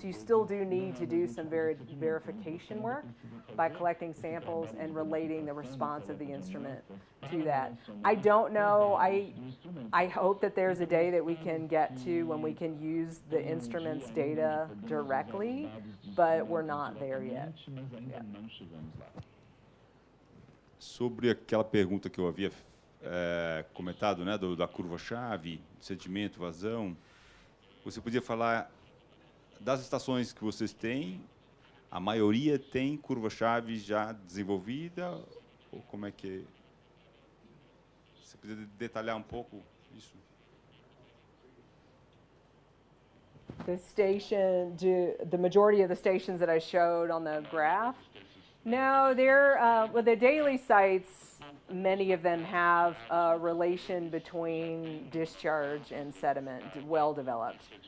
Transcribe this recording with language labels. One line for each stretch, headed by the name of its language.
English: So you still do need to do some verification work by collecting samples and relating the response of the instrument to that. I don't know, I hope that there's a day that we can get to when we can use the instrument's data directly, but we're not there yet. Yeah.
Portuguese: Sobre aquela pergunta que eu havia comentado, né, da curva-chave, sedimento, vazão, você podia falar das estações que vocês têm, a maioria tem curva-chave já desenvolvida, ou como é que... Você podia detalhar um pouco isso?
English: The majority of the stations that I showed on the graph, no, with the daily sites, many of them have a relation between discharge and sediment, well developed.